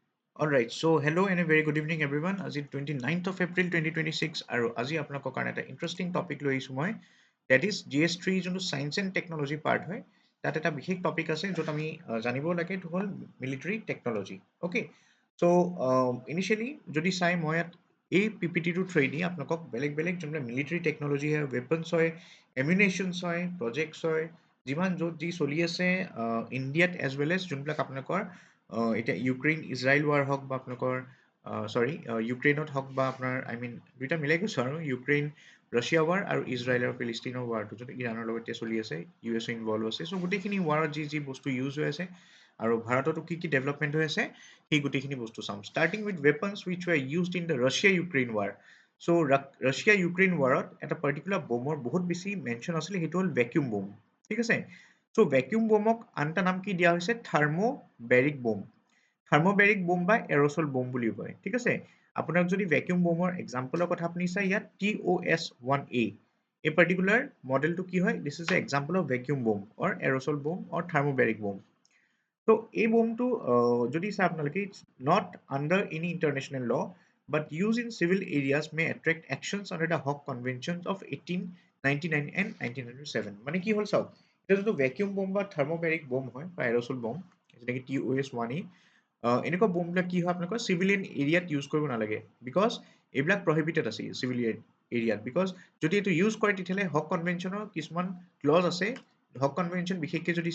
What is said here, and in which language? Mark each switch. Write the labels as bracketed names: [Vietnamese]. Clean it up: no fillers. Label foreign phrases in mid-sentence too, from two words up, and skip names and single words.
[English] Alright, so hello and a very good evening everyone. [Assamese] আজি [English] 29th of April [Assamese] 2026 আৰু আজি আপোনালোকৰ কাৰণে এটা ইণ্টাৰেষ্টিং টপিক লৈ আহিছোঁ মই [English] that is GS3 [Assamese] যোনটো [English] Science and Technology part [Assamese] হয় তাত এটা বিশেষ টপিক আছে য'ত আমি জানিব লাগে এইটো হ'ল [English] military technology okay so' [Assamese] ইনিচিয়েলি যদি চাই মই ইয়াত এই PPT-টোৰ থ্ৰুৱেদি আপোনালোকক বেলেগ বেলেগ যোনবিলাক [English] military technology [Assamese] হয় ৱেপনছ হয় এমিউনেশ্যনছ হয় প্ৰজেক্টছ হয় যিমান য'ত যি চলি আছে ইণ্ডিয়াত [English] as well as [Assamese] যোনবিলাক আপোনালোকৰ এতিয়া ইউক্ৰেইন ইজৰাইল ৱাৰ হওক বা আপোনালোকৰ ইউক্ৰেইনত হওক বা আপোনাৰ দুইটা মিলাই কৈছোঁ আৰু ইউক্ৰেইন ৰাছিয়া ৱাৰ আৰু ইজৰাইল আৰু ফিলিষ্টিনৰ ৱাৰটো যোনটো ইৰাণৰ লগত চলি আছে US ইনভলভ আছে চ' গোটেইখিনি ৱাৰত যি যি বস্তু ইউজ হৈ আছে আৰু ভাৰততো কি ডেভেলপমেণ্ট হৈ আছে সেই গোটেইখিনি বস্তু চাম [English] starting with weapons which were used in the Russia Ukraine war so' [Assamese] ৰাছিয়া ইউক্ৰেইন ৱাৰত এটা পাৰ্টিকুলাৰ বোমৰ বহুত বেছি মেনশ্যন আছিলে সেইটো হ'ল [English] vacuum bomb [Assamese] ঠিক আছে চ' [English] vacuum bombক [Assamese] আন এটা নাম কি দিয়া হৈছে [English] thermobaric bomb thermobaric bomb [Assamese] বা [English] aerosol bomb [Assamese] বুলিও কয় ঠিক আছে আপোনাক যদি [English] vacuum bomb exampleৰ [Assamese] কথা আপুনি চাই ইয়াত [English] TOS-1A [Assamese] এই পাৰ্টিকুলাৰ মডেলটো কি হয় [English] this is an example of vacuum bomb or aerosol bomb or thermobaric bomb [Assamese] তো এই বোমটো যদি চাই আপোনালোকে [English] it's not under any international law but used in civil areas may attract actions under the Hague Conventions of [Assamese] 1899 and 1907 মানে কি হ'ল চাওক এটা যোনটো [English] vacuum bomb [Assamese] বা [English] thermobaric bomb [Assamese] হয় বা [English] aerosol bomb [Assamese] যেনেকৈ TOS-1A এনেকুৱা বোমবিলাক কি হয় আপোনালোকৰ [English] civilian areaত [Assamese] ইউজ কৰিব নালাগে বিকজ এইবিলাক প্ৰহিবিটেড আছে [English] civilian areaত [Assamese] বিকজ যদি এইটো ইউজ কৰে তেতিয়াহ'লে হক কনভেনশ্যনৰ কিছুমান ক্লজ আছে হক কনভেনশ্যন বিশেষকৈ যদি